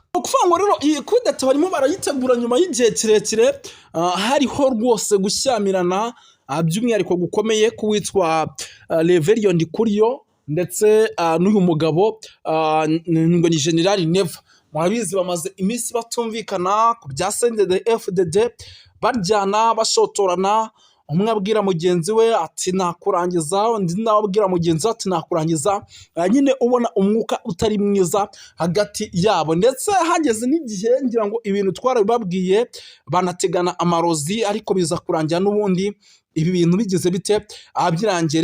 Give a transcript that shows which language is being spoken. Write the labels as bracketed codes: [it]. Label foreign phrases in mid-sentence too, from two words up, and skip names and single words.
[rw] Ukuvuga ngo rero iyi kudeta barimo barayitegura nyuma y'igihe kirekire, hariho rwose gushyamirana by'umwihariko gukomeye kuwitwa Reverien Ndikuriyo ndetse n'uyu mugabo ngo ni General Neva. Murabizi bamaze iminsi batumvikana ku bya CNDD-FDD, baryana bashotorana, umwe abwira mugenzi we ati nakurangiza, undi nawe abwira mugenzi we ati nakurangiza, nyine ubona umwuka utari mwiza hagati yabo, ndetse hageze n'igihe ngira ngo ibintu twarabibabwiye banategana amarozi, ariko biza kurangira n'ubundi ibi bintu bigeze bite byirangiye.